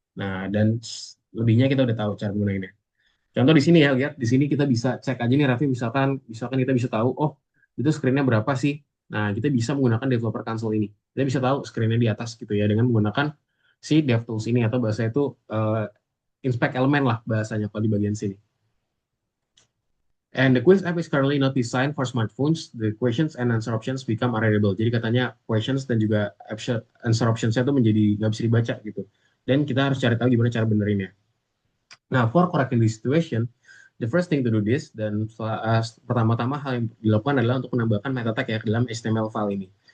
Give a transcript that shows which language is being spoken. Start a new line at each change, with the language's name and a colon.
Indonesian: Nah, dan lebihnya kita udah tahu cara menggunakannya. Contoh di sini ya, lihat di sini kita bisa cek aja nih Raffi, misalkan kita bisa tahu, oh itu screen-nya berapa sih? Nah, kita bisa menggunakan developer console ini. Kita bisa tahu screen-nya di atas gitu ya dengan menggunakan si DevTools ini, atau bahasa itu inspect element lah bahasanya kalau di bagian sini.
English: And the quiz app is currently not designed for smartphones. The questions and answer options become unreadable.
Indonesian: Jadi katanya questions dan juga answer options-nya itu menjadi nggak bisa dibaca gitu. Dan kita harus cari tahu gimana cara benerinnya. Nah,
English: for correcting this situation, the first thing to do this,
Indonesian: dan pertama-tama hal yang dilakukan adalah untuk menambahkan meta tag ya ke dalam HTML file ini.